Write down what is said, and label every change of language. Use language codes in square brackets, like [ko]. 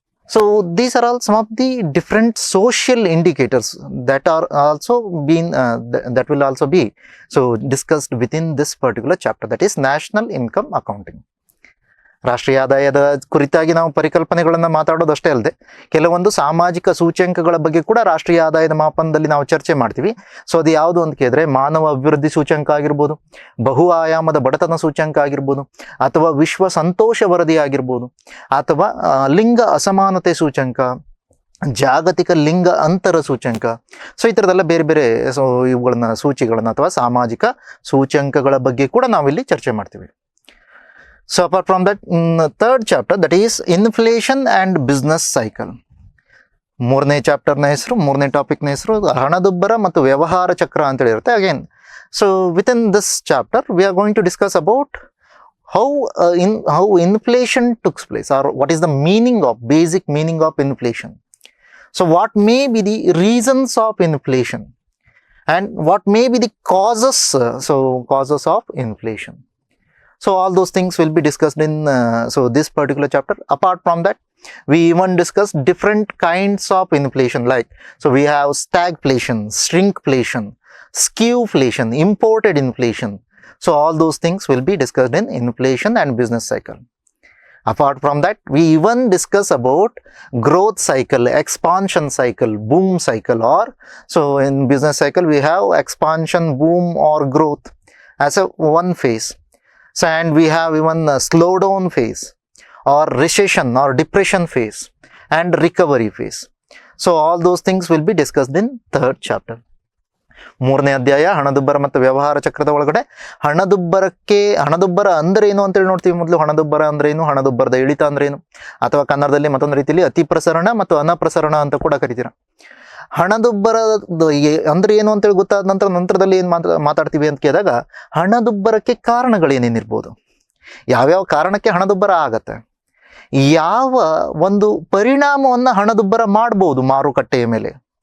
[en] So these are all some of the different social indicators that are also been that will also be discussed within this particular chapter, that is national income accounting. [kn] ರಾಷ್ಟ್ರೀಯ ಆದಾಯದ ಕುರಿತಾಗಿ ನಾವು ಪರಿಕಲ್ಪನೆಗಳನ್ನು ಮಾತಾಡೋದಷ್ಟೇ ಅಲ್ಲದೆ ಕೆಲವೊಂದು ಸಾಮಾಜಿಕ ಸೂಚ್ಯಂಕಗಳ ಬಗ್ಗೆ ಕೂಡ ರಾಷ್ಟ್ರೀಯ ಆದಾಯದ ಮಾಪನದಲ್ಲಿ ನಾವು ಚರ್ಚೆ ಮಾಡ್ತೀವಿ. ಸೊ ಅದು ಯಾವುದು ಅಂತ ಕೇಳಿದ್ರೆ ಮಾನವ ಅಭಿವೃದ್ಧಿ ಸೂಚ್ಯಂಕ ಆಗಿರ್ಬೋದು, ಬಹು ಆಯಾಮದ ಬಡತನ ಸೂಚ್ಯಂಕ ಆಗಿರ್ಬೋದು, ಅಥವಾ ವಿಶ್ವ ಸಂತೋಷ ವರದಿ ಆಗಿರ್ಬೋದು, ಅಥವಾ ಲಿಂಗ ಅಸಮಾನತೆ ಸೂಚ್ಯಂಕ, ಜಾಗತಿಕ ಲಿಂಗ ಅಂತರ ಸೂಚ್ಯಂಕ. ಸೊ ಈ ಥರದೆಲ್ಲ ಬೇರೆ ಬೇರೆ ಇವುಗಳನ್ನ ಸೂಚಿಗಳನ್ನ ಅಥವಾ ಸಾಮಾಜಿಕ ಸೂಚ್ಯಂಕಗಳ ಬಗ್ಗೆ ಕೂಡ ನಾವಿಲ್ಲಿ ಚರ್ಚೆ ಮಾಡ್ತೀವಿ. [en] So apart from that, third chapter that is inflation and business cycle. [kn] ಮೂರನೇ ಚಾಪ್ಟರ್ನ ಹೆಸರು, ಮೂರನೇ ಟಾಪಿಕ್ನ ಹೆಸರು ಹಣದುಬ್ಬರ ಮತ್ತು ವ್ಯವಹಾರ ಚಕ್ರ ಅಂತೇಳಿ ಇರುತ್ತೆ. [en] Again, so within this chapter we are going to discuss about how inflation took place, or what is the basic meaning of inflation. So what may be the reasons of inflation and what may be the causes of inflation. So all those things will be discussed in this particular chapter. Apart from that, we even discuss different kinds of inflation, like, so we have stagflation, shrinkflation, skewflation, imported inflation. So all those things will be discussed in inflation and business cycle. Apart from that, we even discuss about growth cycle, expansion cycle, boom cycle, or so in business cycle we have expansion, boom or growth as a one phase. So and we have even a slowdown phase, or recession or depression phase, and recovery phase. So all those things will be discussed in third chapter. [kn] ಮೂರನೇ ಅಧ್ಯಾಯ ಹಣದುಬ್ಬರ ಮತ್ತು ವ್ಯವಹಾರ ಚಕ್ರದ ಒಳಗಡೆ ಹಣದುಬ್ಬರ ಅಂದ್ರೆ ಏನು ಅಂತೇಳಿ ನೋಡ್ತೀವಿ. ಮೊದಲು ಹಣದುಬ್ಬರ ಅಂದ್ರೆ ಏನು, ಹಣದುಬ್ಬರದ ಇಳಿತ ಅಂದ್ರೆ ಏನು, ಅಥವಾ ಕನ್ನಡದಲ್ಲಿ ಮತ್ತೊಂದು ರೀತಿಯಲ್ಲಿ ಅತಿ ಪ್ರಸರಣ ಮತ್ತು ಅನಪ್ರಸರಣ ಅಂತ ಕೂಡ ಕರಿತೀರ. ಹಣದುಬ್ಬರ ಅಂದ್ರೆ ಏನು ಅಂತೇಳಿ ಗೊತ್ತಾದ ನಂತರದಲ್ಲಿ ಏನು ಮಾತಾಡ್ತೀವಿ ಅಂತ ಕೇಳಿದಾಗ, ಹಣದುಬ್ಬರಕ್ಕೆ ಕಾರಣಗಳೇನೇನಿರ್ಬೋದು, ಯಾವ್ಯಾವ ಕಾರಣಕ್ಕೆ ಹಣದುಬ್ಬರ ಆಗತ್ತೆ, ಯಾವ ಒಂದು ಪರಿಣಾಮವನ್ನು ಹಣದುಬ್ಬರ ಮಾಡ್ಬೋದು ಮಾರುಕಟ್ಟೆಯ ಮೇಲೆ.